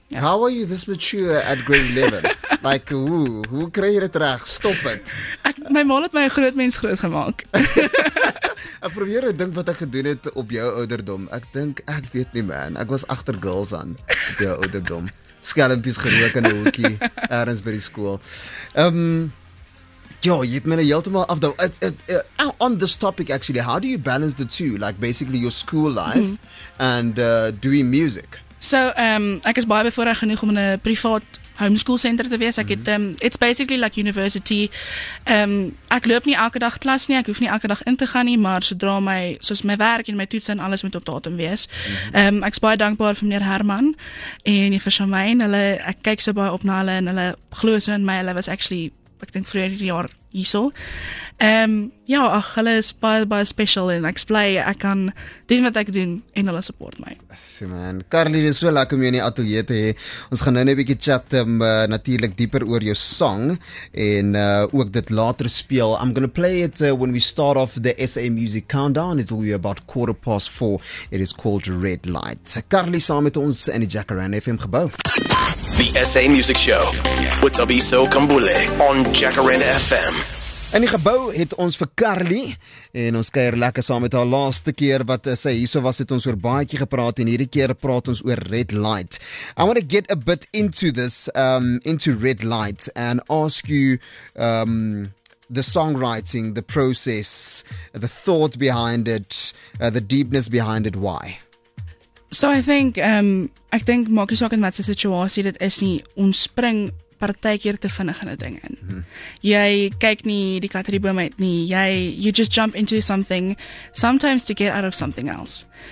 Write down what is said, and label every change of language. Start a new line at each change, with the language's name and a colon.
English: How are you this mature at grade 11?
Afrikaans: Like, hoe kry jy dit reg? Stop dit. my ma het my 'n groot mens groot gemaak. Ek probeer dink wat ek gedoen het op jou ouderdom. Ek weet nie man. Ek was agter girls aan op jou ouderdom. Skelmpies gerook in 'n hoekie ergens by die skool. Ja, jy het my heeltemal afdou.
English: On this topic actually, how do you balance the two? Like basically your school life and doing music?
Afrikaans: So, ek is baie bevoorreg genoeg om in 'n privaat homeschool center te wees. Ek het
English: it's basically like university.
Afrikaans: Ek loop nie elke dag klas nie, ek hoef nie elke dag in te gaan nie, maar sodra soos my werk en my toetse en alles moet op datum wees. Ek is baie dankbaar vir meneer Herman en juffrou Shamaine. Ek kyk so baie op na hulle en hulle glo so in my. Hulle was actually, ek dink vroeër hierdie jaar hierso. Hulle is baie special en ek is bly ek kan doen wat ek doen en hulle support my. So man, Carly, dis so lekker om jou in die ateljee te hê. Ons gaan nou net 'n bietjie chat natuurlik dieper oor jou song en ook dit later speel.
English: I'm going to play it when we start off the SA Music Countdown. It will be about 4:15. It is called Red Light.
Afrikaans: Carly saam met ons in die Jacaranda FM gebou.
English: The SA Music Show with Tabiso Kambule on Jacaranda FM.
Afrikaans: In die gebou het ons vir Carly en ons kuier lekker saam met haar. Laaste keer wat sy hierso was, het ons oor baadjie gepraat en hierdie keer praat ons oor Red Light.
English: I want to get a bit into this, into Red Light and ask you the songwriting, the process, the thought behind it, the deepness behind it. Why? So I think
Afrikaans: ek dink maak nie saak in wat se situasie dit is nie, ons spring partykeer te vinnig in 'n ding in. Jy kyk nie die kat uit die boom uit nie.
English: You just jump into something sometimes to get out of something else.